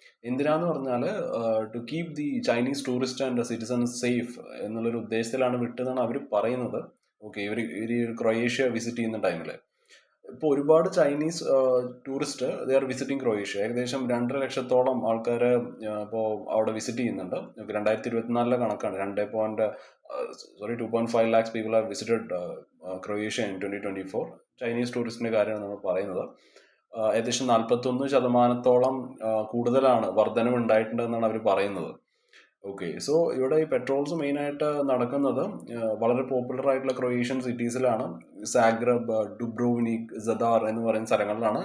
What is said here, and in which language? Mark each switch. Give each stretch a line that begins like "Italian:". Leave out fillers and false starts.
Malayalam: എന്തിനാന്ന് പറഞ്ഞാൽ
English: to keep the Chinese tourist and citizens safe
Malayalam: എന്നുള്ളൊരു ഉദ്ദേശത്തിലാണ് വിട്ടതെന്നാണ് അവർ പറയുന്നത്. ഓക്കെ, ഇവർ ക്രൊയേഷ്യ വിസിറ്റ് ചെയ്യുന്ന ടൈമിൽ ഇപ്പോൾ ഒരുപാട് Chinese tourist
English: They are visiting Croatia.
Malayalam: ഏകദേശം 2.5 ലക്ഷത്തോളം ആൾക്കാർ ഇപ്പോൾ അവിടെ വിസിറ്റ് ചെയ്യുന്നുണ്ട്. 2024 കണക്കാണ്.
English: 2.5 lakhs people have visited Croatia in 2024.
Malayalam: Chinese ടൂറിസ്റ്റിന്റെ കാര്യമാണ് നമ്മൾ പറയുന്നത്. ഏകദേശം 41% കൂടുതലാണ് വർധനവ് ഉണ്ടായിട്ടുണ്ടെന്നാണ് അവർ പറയുന്നത്. ഓക്കെ, സോ ഇവിടെ ഈ പെട്രോൾസ് മെയിനായിട്ട് നടക്കുന്നത് വളരെ പോപ്പുലർ ആയിട്ടുള്ള ക്രൊയേഷ്യൻ സിറ്റീസിലാണ്. സാഗ്രബ്, ഡുബ്രോവ്നിക്, സദാർ എന്ന് പറയുന്ന സ്ഥലങ്ങളിലാണ്.